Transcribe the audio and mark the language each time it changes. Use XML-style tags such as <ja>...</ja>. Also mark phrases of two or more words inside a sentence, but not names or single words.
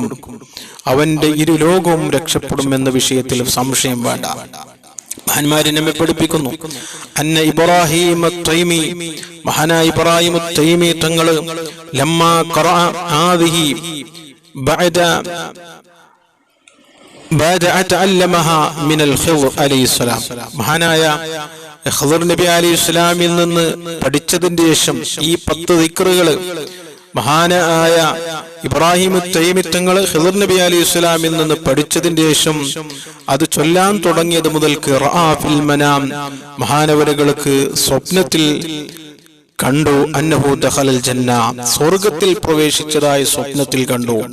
<ml>അവന്റെ ഇരുലോകവും രക്ഷപ്പെടും എന്ന വിഷയത്തിൽ സംശയം വേണ്ട. മഹാന്മാരെ നമ്മെ പഠിപ്പിക്കുന്നു.</ml> <ar>أن إبراهيم تيمي,</ar> <ml>മഹാനായ ഇബ്രാഹിം തൈമി തങ്ങൾ</ml> <ar>لما قرأ هذه بعد بعد أتعلمها من الخضر عليه السلام.</ar> <ml>മഹാനായ ഖിദർ നബി അലൈഹിസ്സലാമിൽ നിന്ന് പഠിച്ചതിന് ശേഷം ഈ 10 ദിക്റുകൾ മഹാനായ ഇബ്രാഹിം തൈമി തങ്ങൾ ഖിദർ നബി അലൈഹിസ്സലാമിൽ നിന്ന് പഠിച്ചതിന് ശേഷം അത് ചൊല്ലാൻ തുടങ്ങിയത് മുതൽക്ക്</ml> <ar>رأى في المنام</ar> <ml>മഹാനവരുകൾക്ക് സ്വപ്നത്തിൽ കണ്ടു</ml> <ar>أنه دخل الجنة</ar> <ml>സ്വർഗ്ഗത്തിൽ പ്രവേശിച്ചതായി സ്വപ്നത്തിൽ കണ്ടു.</ml>